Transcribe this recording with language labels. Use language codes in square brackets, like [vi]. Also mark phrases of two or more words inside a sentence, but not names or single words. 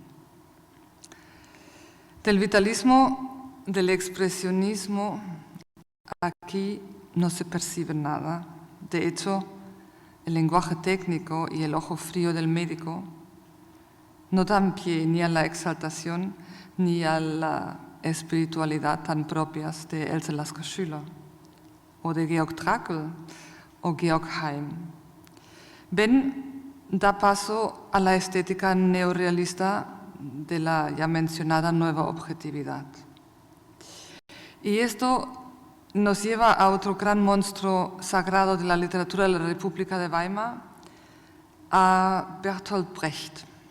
[es] Del vitalismo, del expresionismo, aquí no se percibe nada. De hecho, el lenguaje técnico y el ojo frío del médico no dan pie ni a la exaltación ni a la espiritualidad tan propias de Else Lasker-Schüler o de Georg Trakl o Georg Heim. Ben da paso a la estética neorrealista de la ya mencionada nueva objetividad. Y esto nos lleva a otro gran monstruo sagrado de la literatura de la República de Weimar, a Bertolt Brecht.